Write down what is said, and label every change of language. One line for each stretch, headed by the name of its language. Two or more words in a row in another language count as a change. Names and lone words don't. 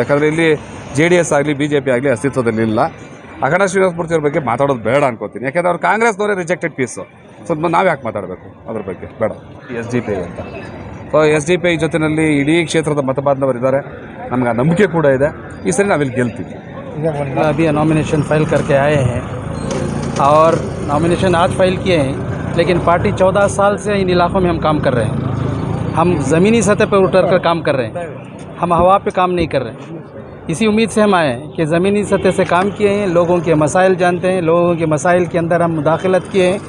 Kannada: ಯಾಕಂದರೆ ಇಲ್ಲಿ JDS ಆಗಲಿ BJP ಆಗಲಿ ಅಸ್ತಿತ್ವದಲ್ಲಿ ಇಲ್ಲ. ಅಖಂಡ ಶ್ರೀನಿವಾಸ ಮೂರ್ತಿ ಅವ್ರ ಬಗ್ಗೆ ಮಾತಾಡೋದು ಬೇಡ ಅನ್ಕೋತೀನಿ. ಯಾಕೆಂದರೆ ಅವ್ರು ಕಾಂಗ್ರೆಸ್ನವರೇ
English: rejected piece.
Kannada: ಸ್ವಲ್ಪ ನಾವು ಯಾಕೆ ಮಾತಾಡಬೇಕು ಅದ್ರ ಬಗ್ಗೆ? ಬೇಡ. SDP ಅಂತ. ಸೊ SDP ಜೊತೆಯಲ್ಲಿ ಇಡೀ ಕ್ಷೇತ್ರದ ಮತಬಾಂಧವರಿದ್ದಾರೆ. ನಮ್ಗೆ ಆ ನಂಬಿಕೆ ಕೂಡ ಇದೆ. ಈ ಸರಿ ನಾವಿಲ್ಲಿ ಗೆಲ್ತೀವಿ.
Hindi: अभी
English: nomination file
Hindi: करके आए हैं और नॉमिनेशन आज फाइल किए हैं, लेकिन पार्टी 14 साल से इन इलाकों में हम काम कर रहे हैं. हम ज़मीनी सतह पर उतर कर काम कर रहे हैं, हम हवा पे काम नहीं कर रहे हैं. इसी उम्मीद से हम आए हैं कि ज़मीनी सतह से काम किए हैं, लोगों के मसाइल जानते हैं, लोगों के मसाइल के अंदर हम मुदाखलत किए हैं.